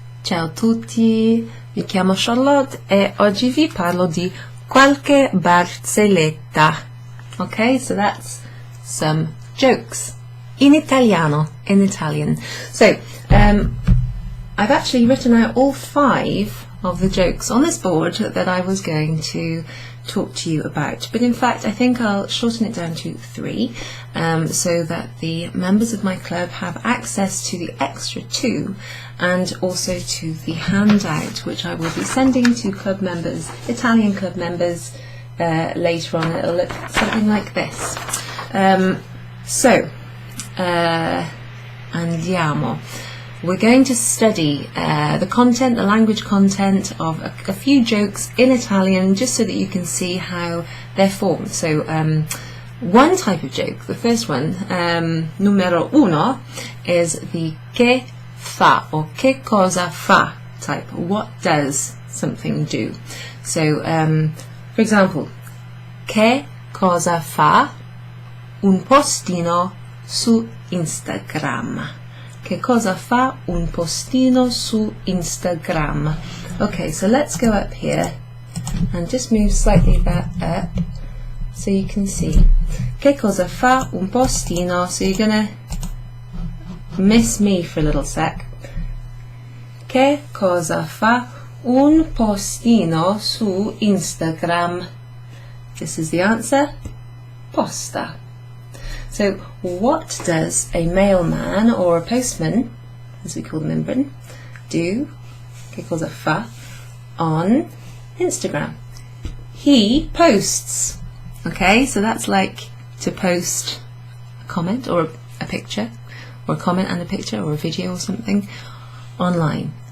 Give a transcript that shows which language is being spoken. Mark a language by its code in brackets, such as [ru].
[it] Ciao a tutti, mi chiamo Charlotte e oggi vi parlo di qualche barzelletta. [en] Okay, so that's some jokes in Italiano, in Italian. So, I've actually written out all 5 of the jokes on this board that I was going to talk to you about, but in fact I think I'll shorten it down to 3 so that the members of my club have access to the extra 2 and also to the handout which I will be sending to club members, Italian club members, later on. It'll look something like this. [it] Andiamo. [en] We're going to study the content, the language content of a few jokes in Italian, just so that you can see how they're formed. So one type of joke, the first one, numero 1, is the che fa or [it] che cosa fa [en] type. What does something do? So, for example, [it] che cosa fa un postino su Instagram? Che cosa fa un postino su Instagram? [en] Okay, so let's go up here and just move slightly that up so you can see. [it] Che cosa fa un postino? [en] So you're gonna miss me for a little sec. [it] Che cosa fa un postino su Instagram? [en] This is the answer. [it] Posta. [en] So, what does a mailman or a postman, as we call them in Britain, do, [it] che cosa fa, [en] on Instagram? He posts. Okay, so that's like to post a comment or a picture, or a comment and a picture, or a video or something online.